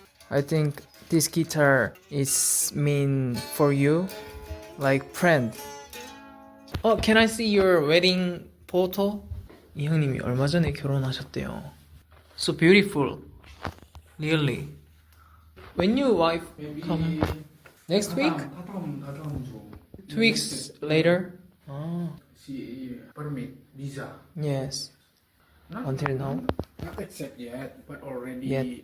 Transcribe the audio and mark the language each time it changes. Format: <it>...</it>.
<en>I think this guitar is mean for you, like friend. Can I see your wedding photo?</en> <ko>이 형님이 얼마 전에 결혼하셨대요.</ko> <en>So beautiful, really. When your wife come next week?</en> <ko>다다음 주.</ko> <en>2 weeks later? She permit visa. Yes. Until now? Not accept yet, but already Yet.</en>